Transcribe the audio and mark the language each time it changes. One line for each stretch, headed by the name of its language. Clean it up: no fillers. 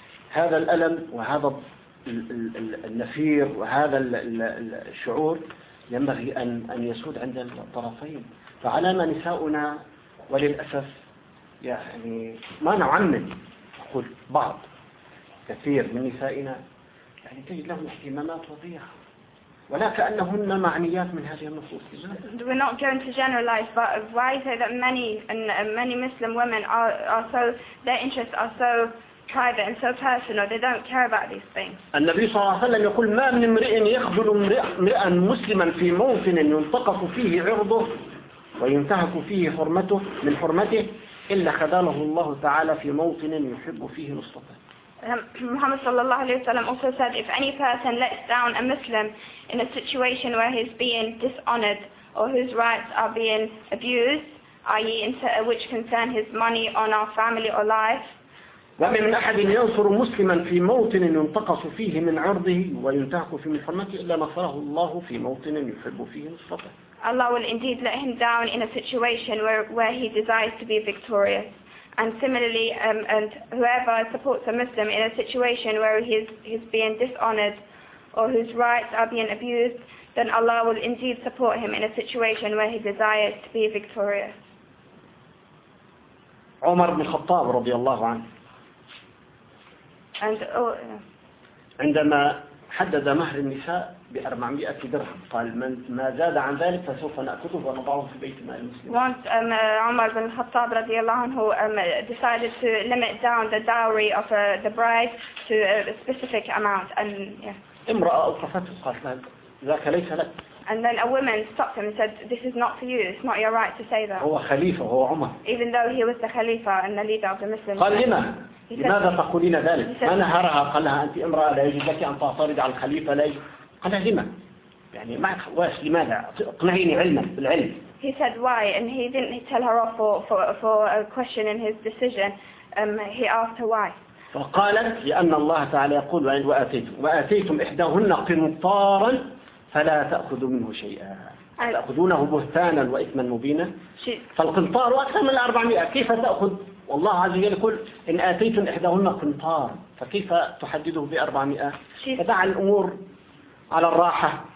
Arabic: هذا الألم وهذا النفير وهذا الشعور ينبغي أن يسود عند الطرفين. فعلانا نساؤنا وللأسف يعني ما نعمل أقول بعض كثير من نسائنا يعني تجد لهم اهتمامات وضيعة ولا كأنهن معنيات من هذه النصوص.
English: We're not going to generalize, but why is it that many Muslim women are so their interests are so private and so personal, they don't care about these things.
Arabic: النبي صلى الله عليه وسلم يقول ما من امرئ يخذل امرئا مسلما في موطن ينتقص فيه عرضه وينتهك فيه حرمته من حرمته إلا خذله الله تعالى في موطن يحب فيه مصطفى.
English: Muhammad sallallahu alayhi wa sallam also said, if any person lets down a Muslim in a situation where he's being dishonored or whose rights are being abused, i.e. which concern his money, honor, family or life,
Arabic: وَمِنْ أَحَدٍ يَنْصُرُ مُسْلِمًا فِي مَوْطِنٍ يُنْتَقَصُ فِيهِ مِنْ عَرْضِهِ وَيُنْتَهَكُ فِي مِحْرَمَتِهِ إِلَّا نَصَرَهُ اللَّهُ فِي مَوْطِنٍ يُحِبُّ فِيهِ نُصْرَتَهُ.
English: Allah will indeed let him down in a situation where he desires to be victorious. And similarly, and whoever supports a Muslim in a situation where he's being dishonored or whose rights are being abused, then Allah will indeed support him in a situation where he desires to be victorious. Umar ibn Khattab
Arabic: رضي الله عنه.
English: And
Arabic: عندما حدد مهر النساء ب400 درهم قال من ما زاد عن ذلك فسوف نأكله ونضعه في بيت مال المسلمين.
English: Once Umar ibn Khattab
Arabic: رضي الله عنه
English: decided to limit down the dowry of the bride to a specific amount and
Arabic: امرأة أوقفته قالت له ذاك ليس لك.
English: And then a woman stopped him and said, this is not for you, it's not your right to say that.
Arabic: هو خليفة هو عمر.
English: Even though he was the Khalifa and the leader of the Muslims.
Arabic: قال لما؟ لماذا تقولين ذلك؟ ما نهرها؟ قال لها أنت امرأة لا يجب لك أن تعترض على الخليفة لا يجب. قال لها لما؟ يعني ما واش لماذا؟ اقنعيني علما بالعلم.
English: He said why and he didn't tell her off for a question in his decision. He asked her why.
Arabic: فقالت لأن الله تعالى يقول وآتيتم إحداهن قنطارا فلا تأخذوا منه شيئا تأخذونه بهتانا وإثما مبينا. فالقنطار أكثر من 400 كيف تأخذ؟ والله عز وجل يقول إن آتيتم إحداهن قنطار فكيف تحدده ب400؟ فدع الأمور على الراحة.